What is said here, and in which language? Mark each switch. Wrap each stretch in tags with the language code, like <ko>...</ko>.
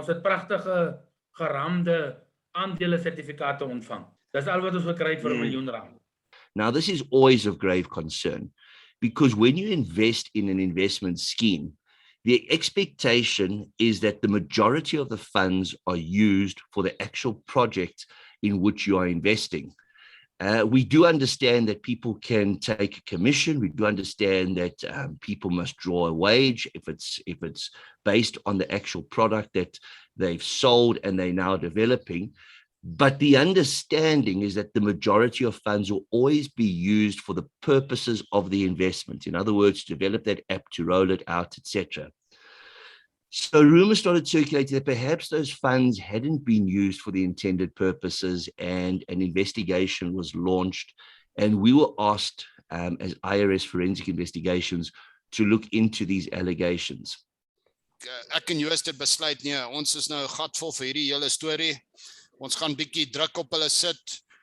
<af>Ons het pragtige geraamde aandele sertifikate ontvang. Dis al wat ons gekry het vir R1 miljoen.</af> <en>Now, this is always of grave concern, because when you invest in an investment scheme, the expectation is that the majority of the funds are used for the actual project in which you are investing. We do understand that people can take a commission. We do understand that people must draw a wage if it's based on the actual product that they've sold and they're now developing. But the understanding is that the majority of funds will always be used for the purposes of the investment. In other words, to develop that app, to roll it out, etc. So rumors started circulating that perhaps those funds hadn't been used for the intended purposes, and an investigation was launched. And we were asked, as IRS Forensic Investigations, to look into these allegations.</en> <af>Ek en Joost het besluit, nee, ons is nou gatvol vir hierdie hele storie. Ons gaan bietjie druk op hulle sit.</af>